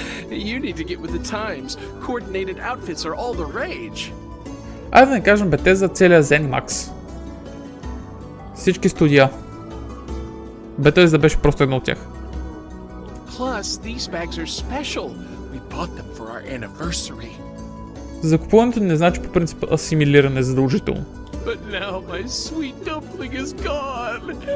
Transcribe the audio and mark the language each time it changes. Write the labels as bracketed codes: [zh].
[en] You need to get with the times. Coordinated outfits are all the rage. [bg] Айде да не кажем Bethesda целия ZeniMax. Всички студия. Bethesda беше просто едно от тях. [en] Plus, these bags are special. We bought them for our anniversary. [bg] Закупуването не значи по принцип асимилиране задължително. [en] But now my sweet dumpling is gone.